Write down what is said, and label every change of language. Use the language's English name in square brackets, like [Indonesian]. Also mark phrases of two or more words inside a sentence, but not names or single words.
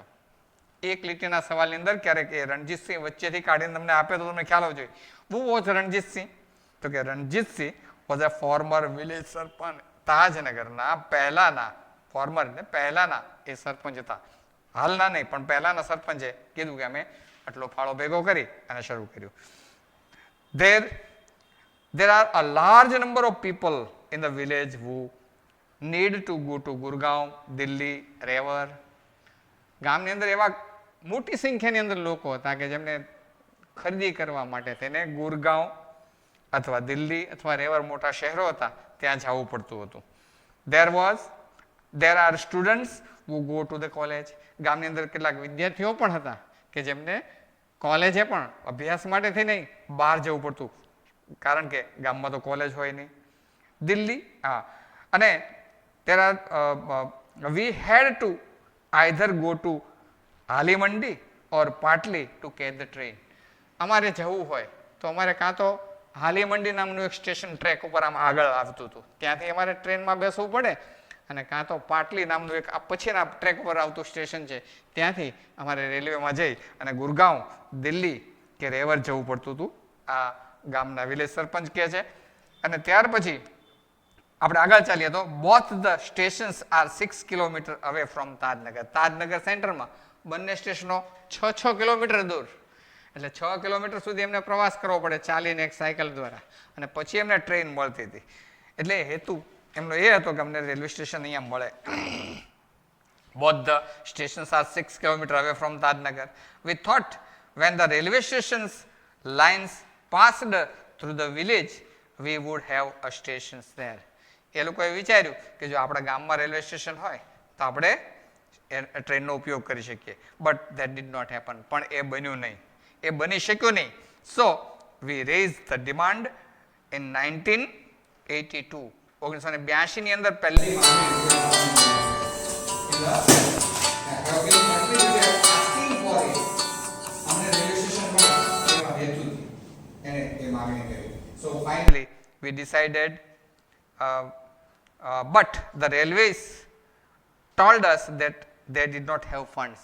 [Gujarati] એક લીટીના સવાલની અંદર ક્યારેક એ રણજીતસિંહ વચ્ચેથી કાઢીને તમને આપે તો તમને ખ્યાલ આવજો. [English] Who was Ranjitsinh? [Gujarati] તો કે [English] Ranjitsinh was a former village sarpanch. [Gujarati] તાજનગરના પહેલાના એ સરપંચ હતા. હાલના નહીં, પણ પહેલાના સરપંચે કીધું કે અમે આટલો ફાળો ભેગો કરી અને શરૂ કર્યું. [English] There are a large number of people in the village who need to go to Gurgaon, Delhi, Rewar. [Gujarati] ગામની અંદર એવા મોટી સંખ્યાની અંદર લોકો હતા કે જેમને ખરીદી કરવા માટે તેને ગુરગાંવ અથવા દિલ્હી અથવા રેવર મોટા શહેરો હતા ત્યાં જવું પડતું હતું. [English] There are students who go to the college. [Gujarati] ગામની અંદર કેટલાક વિદ્યાર્થીઓ પણ હતા કે જેમને કોલેજે પણ અભ્યાસ માટેથી નહીં બહાર જવું પડતું, કારણ કે ગામમાં તો કોલેજ હોય નહીં. [English] દિલ્હી, અને we had to either go to હાલી મંડી or પાટલી to catch the train. [Gujarati] અમારે જવું હોય તો અમારે કાં તો હાલી મંડી નામનું એક સ્ટેશન ટ્રેક ઉપર આમ આગળ આવતું હતું, ત્યાંથી અમારે ટ્રેનમાં બેસવું પડે, અને કાં તો પાટલી નામનું એક પછીના ટ્રેક ઉપર આવતું સ્ટેશન છે ત્યાંથી અમારે રેલવેમાં જઈ અને ગુરગાંવ, દિલ્હી કે રેવર જવું પડતું હતું. આ ગામના વિલેજ સરપંચ કહે છે. અને ત્યાર પછી આપણે આગળ ચાલીએ તો [English] Both the stations are 6 kilometers away from Tajnagar. [Gujarati] તાજનગર સેન્ટરમાં બંને સ્ટેશનો 6 કિલોમીટર દૂર. એટલે 6 કિલોમીટર સુધી એમને પ્રવાસ કરવો પડે ચાલીને, એક સાયકલ દ્વારા, અને પછી એમને ટ્રેન મળતી હતી. એટલે હેતુ એમનો એ હતો કે અમને રેલવે સ્ટેશન અહીંયા મળે. [English] Both the stations are 6 kilometers away from Tadnagar. We thought when the railway stations lines passed through the village, we would have a stations there. [Gujarati] એ લોકોએ વિચાર્યું કે જો આપણા ગામમાં રેલવે સ્ટેશન હોય તો આપણે ટ્રેનનો ઉપયોગ કરી શકીએ. [English] But that did not happen. [Gujarati] પણ એ બન્યું નહીં, એ બની શક્યું નહીં. [English] So we raise the demand in 1982. [Gujarati] 1982 ની અંદર પહેલી [English] So finally we decided, but the railways told us that they did not have funds.